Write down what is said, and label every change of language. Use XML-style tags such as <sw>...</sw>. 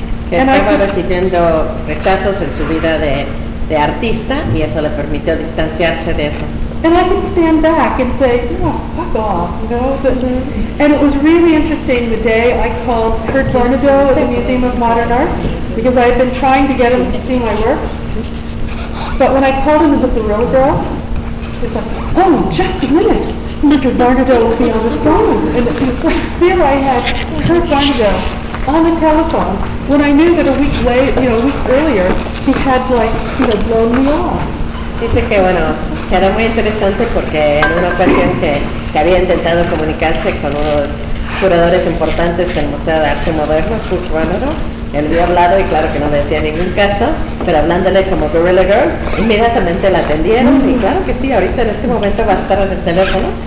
<es>Que estaba recibiendo rechazos en su vida de artista, y eso le permitió distanciarse de eso.</es> <en>And I could stand back and say, oh, fuck off, And it was really interesting the day I called Kurt Barnabo at the Museum of Modern Art, because I had been trying to get him to see my work. But when I called him, is it the real girl? It's like, oh, just a minute, Mr. Barnardo will be on the phone. And it's like, here I had Kurt Barnardo on the telephone when I knew that a week earlier, he had, blown me off.</en> <es>Dice que, era muy interesante porque en una ocasión que había intentado comunicarse con unos curadores importantes del Museo de Arte Moderno, Kurt Barnardo, él había hablado y claro que no me decía ningún caso, pero hablándole como Gorilla Girl, inmediatamente la atendieron y claro que sí, ahorita en este momento va a estar en el teléfono.</es>